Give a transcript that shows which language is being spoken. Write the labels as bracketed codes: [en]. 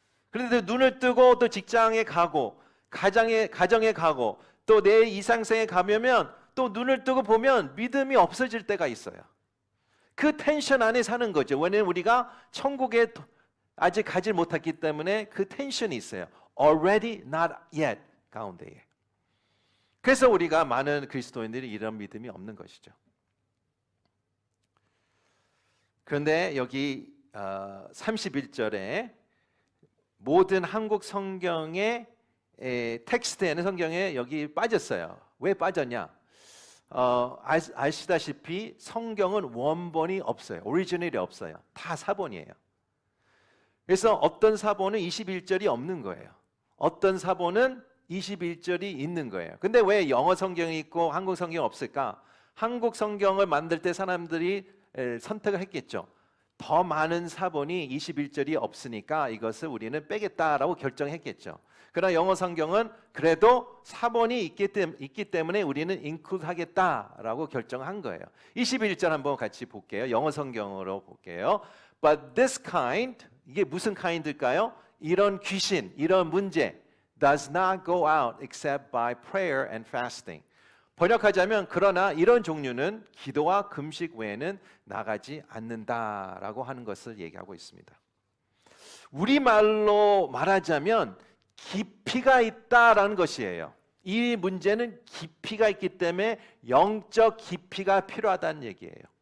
[ko] 그런데 눈을 뜨고 또 직장에 가고 가정에 가고 또 내 이상생에 가면 또 눈을 뜨고 보면 믿음이 없어질 때가 있어요. 그 텐션 안에 사는 거죠. 왜냐하면 우리가 천국에 아직 가지 못했기 때문에 그 텐션이 있어요. [en] Already, not yet [ko] 가운데에. 그래서 우리가 많은 그리스도인들이 이런 믿음이 없는 것이죠. 그런데 여기 31절에 모든 한국 성경의 텍스트에는 성경에 여기 빠졌어요. 왜 빠졌냐? 아시다시피 성경은 원본이 없어요. 오리지널이 없어요. 다 사본이에요. 그래서 어떤 사본은 21절이 없는 거예요. 어떤 사본은 21절이 있는 거예요. 근데 왜 영어 성경이 있고 한국 성경이 없을까? 한국 성경을 만들 때 사람들이 선택을 했겠죠. 더 많은 사본이 21절이 없으니까 이것을 우리는 빼겠다라고 결정했겠죠. 그러나 영어 성경은 그래도 사본이 있기 때문에 우리는 include 하겠다라고 결정한 거예요. 21절 한번 같이 볼게요. 영어 성경으로 볼게요. [en] But this kind, [ko] 이게 무슨 [en] kind일까요? [ko] 이런 귀신, 이런 문제 [en] does not go out except by prayer and fasting. [ko] 번역하자면 그러나 이런 종류는 기도와 금식 외에는 나가지 않는다라고 하는 것을 얘기하고 있습니다. 우리말로 말하자면 깊이가 있다라는 것이에요. 이 문제는 깊이가 있기 때문에 영적 깊이가 필요하다는 얘기예요.